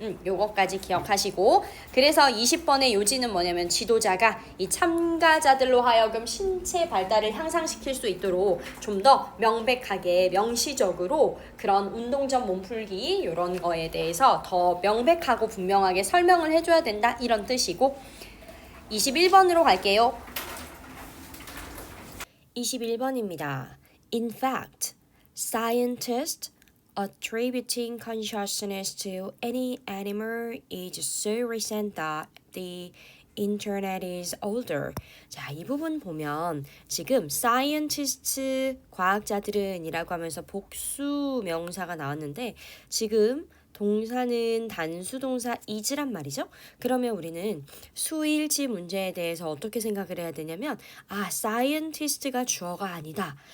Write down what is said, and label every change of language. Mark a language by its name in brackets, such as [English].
[Korean] 요거까지 기억하시고, 그래서 20번의 요지는 뭐냐면 지도자가 이 참가자들로 하여금 신체 발달을 향상시킬 수 있도록 좀 더 명백하게 명시적으로 그런 운동 전 몸풀기 이런 거에 대해서 더 명백하고 분명하게 설명을 해줘야 된다, 이런 뜻이고, 21번으로 갈게요. 21번입니다. [English] In fact, scientists attributing consciousness to any animal is so recent that the internet is older. [Korean] 자, 이 부분 보면 지금 scientists, 과학자들은 이라고 하면서 복수 명사가 나왔는데 지금 동사는 단수동사 is란 말이죠. 그러면 우리는 수일치 문제에 대해서 어떻게 생각을 해야 되냐면 scientist가 주어가 아니다.